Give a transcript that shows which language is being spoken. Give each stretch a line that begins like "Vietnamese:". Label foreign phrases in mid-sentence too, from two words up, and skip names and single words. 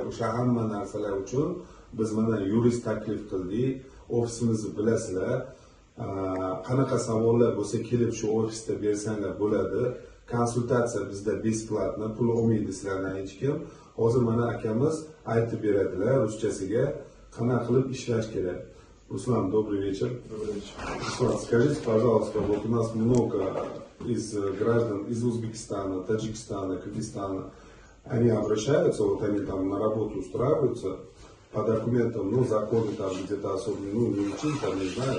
Uzbek: O'sha hamma narsalar uchun biz mana yurist taklif qildik. Ofisimizni bilasizlar. Qanaqa savollar bo'lsa kelib shu ofisda bersanglar bo'ladi. Konsultatsiya bizda besplatno, pul olmaydi sizlardan hech kim. Hozir mana akamiz aytib beradilar ruschasiga qanaqa qilib ishlash kerak.
Russian: Руслан, добрый вечер. Добрый вечер. Руслан, скажите, пожалуйста, вот у нас много из граждан из Узбекистана, Таджикистана, Кыргызстана, они обращаются, вот они там на работу устраиваются по документам, ну, законы там где-то особо, ну, не учить, там не знаю.